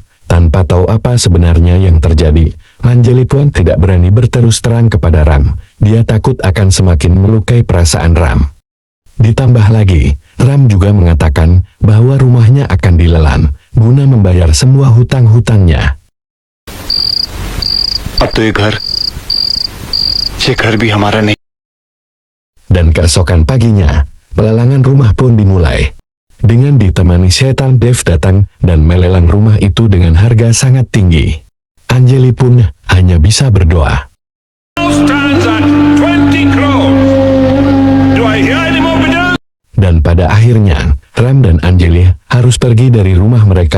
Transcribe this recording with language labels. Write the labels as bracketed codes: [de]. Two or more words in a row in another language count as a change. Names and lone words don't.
[id] Tanpa tahu apa sebenarnya yang terjadi, Anjali pun tidak berani berterus terang kepada Ram. Dia takut akan semakin melukai perasaan Ram. Ditambah lagi, Ram juga mengatakan bahwa rumahnya akan dilelang guna membayar semua hutang-hutangnya. [hi] अब तो ये घर भी हमारा नहीं। [id] Dan keesokan paginya, pelelangan rumah pun dimulai. Dengan ditemani setan, Dev datang dan melelang rumah itu dengan harga sangat tinggi. Anjali pun hanya bisa berdoa. Dan pada akhirnya, Ram dan Anjali harus pergi dari rumah mereka.